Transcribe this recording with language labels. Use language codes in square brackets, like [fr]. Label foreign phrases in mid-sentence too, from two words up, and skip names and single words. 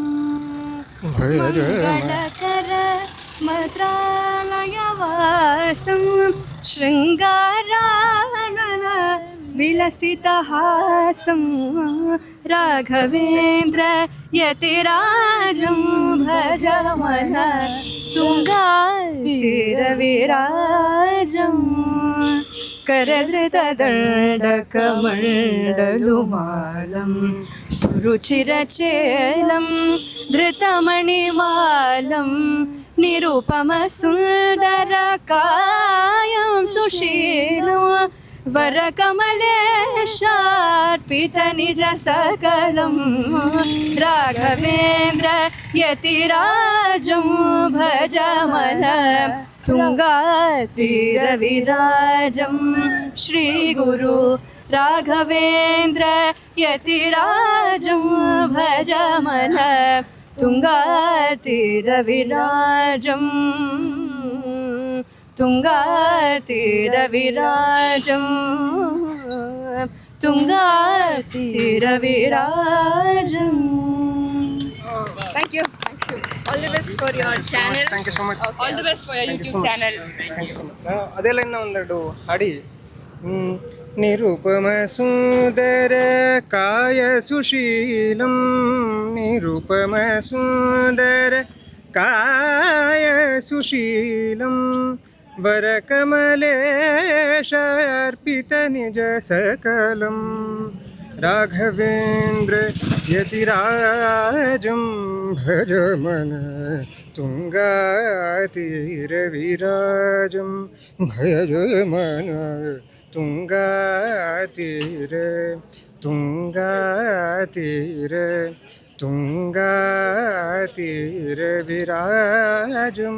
[sa] ಮಂಗಳಕರ ಮತ್ರಾಲಯವಾಸಂ ಶೃಂಗಾರಾನನ ವಿಲಸಿತಹಾಸಂ ರಾಘವೇಂದ್ರ ಯತಿರಾಜಂ ಭಜಮನ ತುಂಗಾತೀರವಿರಾಜಂ करधृतदण्डकमण्डलुमालं सुरुचिरचेलं धृतमणिमालं निरुपमसुन्दरकायं सुशीलं वरकमलेशार्पितनिजसकलं राघवेन्द्र यतिराजं भजमन ತುಂಗಾತೀರವಿರಾಜಂ ಶ್ರೀ ಗುರು ರಾಘವೇಂದ್ರ ಯತಿರಾಜಂ ಭಜಮನ ತುಂಗಾತೀರವಿರಾಜಂ ತುಂಗಾತೀರವಿರಾಜಂ ತುಂಗಾತೀರವಿರಾಜಂ. [en] Thank you. All the best for your channel. Thank you so much. All the best for your YouTube channel. Thank you so much. [kn] ಅದೆಲ್ಲ ಇನ್ನೂ ಒಂದೆರಡು ಹಾಡಿ. [sa] ನಿರುಪಮ ಸುಂದರ ಕಾಯ ಸುಶೀಲಂ ನಿರುಪಮ ಸುಂದರ ಕಾಯ ಸುಶೀಲಂ ವರಕಮಲೇಶಾರ್ಪಿತ ನಿಜ ಸಕಲಂ ರಾಘವೇಂದ್ರ ಯತಿರಾಜಂ ಭಜಮನ ತುಂಗಾತೀರವಿರಾಜಂ ಭಜಮನ ತುಂಗಾತೀರ ತುಂಗಾತೀರ ತುಂಗಾತೀರವಿರಾಜಂ.